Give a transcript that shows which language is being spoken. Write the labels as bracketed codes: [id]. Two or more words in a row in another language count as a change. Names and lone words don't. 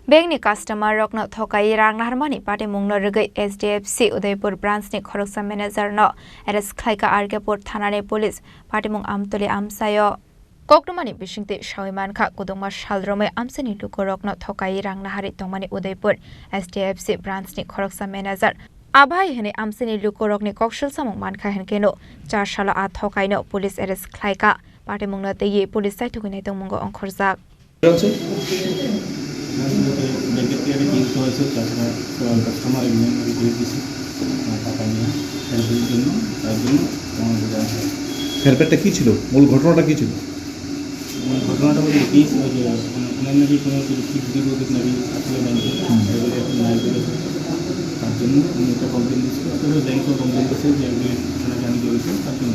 [trp] Bank ni customer rok no thokai rang naharmani pate mungno regai SDFC Udaipur branch ni khoroksa manager no arrest khlaika Argapur thana ni police pate mung amtoli amsayo Koktumani bishingte Shawimanka Kuduma Shalrome Amsani Lukorok no thokai rang nahari tongmani Udaipur SDFC branch ni khoroksa manager Abhai hene Amsani Lukorok ni kokshal samung mankha henkeno 4 sala a thokai no police arrest khlaika pate mungno teye police sai thukinai tongmungo ongkhorjak [en] customer agreement [bn] করে দিয়েছি টাকা নিয়ে হেল্পের জন্য তার জন্য হেল্পেরটা কী ছিল মূল ঘটনাটা কী ছিল মূল ঘটনাটা বলতে কি ওই যে ওনার নাকি কোনো কিছু [en] fixed deposit [bn] নাকি আসলে ব্যাংকে এগুলো এখন নাই করেছে তার জন্য উনি একটা কমপ্লেন দিয়েছিল আসলে ব্যাংকেও কমপ্লেন দিয়েছে যে ওনাকে আমি জড়িত তার জন্য